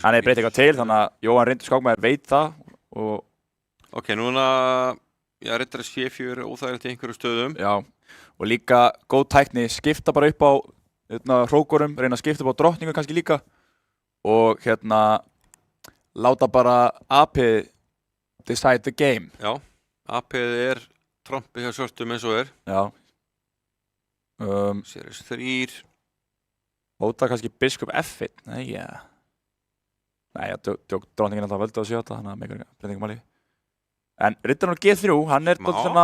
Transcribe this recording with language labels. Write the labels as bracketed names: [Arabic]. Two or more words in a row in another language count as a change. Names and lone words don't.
[Icelandic] Hann hefði breytt eitthvað til, þannig að Jóhann Reyndur skákmaður veit það. Og... Ok, núna, já, riddari C4 óþægilegt í einhverju stöðum. Já, og líka góð tækni, skipta bara upp á hrókurum, reyna að skipta upp á drottningu kannski líka. Og láta bara AP [English] decide the game. [Icelandic] Já, AP trompið hjá svörtum eins og Já. Series 3. Hóta kannski biskup F1, nei, drottningin alltaf völdu að 7, þannig að meikar breytingum máli. En riddarinn á G3, hann svona...